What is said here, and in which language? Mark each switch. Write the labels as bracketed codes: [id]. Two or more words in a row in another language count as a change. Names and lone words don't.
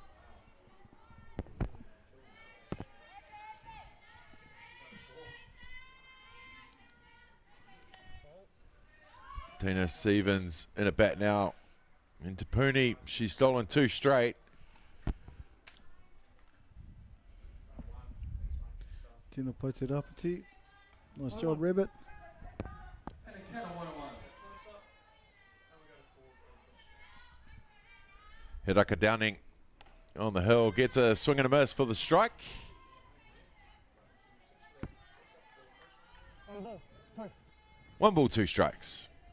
[en] Tina Stevens in a bat now. And Tapuni, she's stolen 2 straight. [mi] Tēnā pai te rapati. [en] Nice job, Rabbit. And a count of 1-1. Hiraka Downing on the hill gets a swing and a miss for the strike. 1 ball, 2 strikes.